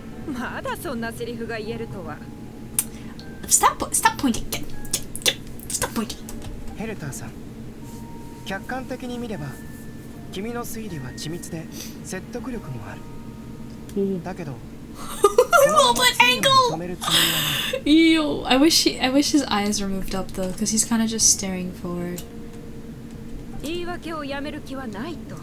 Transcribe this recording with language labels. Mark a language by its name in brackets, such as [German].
[Japanese] まだそんなセリフが言えるとは。 [English] Stop pointing. Stop pointing. [Japanese] ヘルターさん、客観的に見れば君の推理は緻密で説得力もある。だけど [English] Oh, what angle? Yo, I wish his eyes were moved up though, because he's kind of just staring forward. [Japanese] 言い訳をやめる気はないと。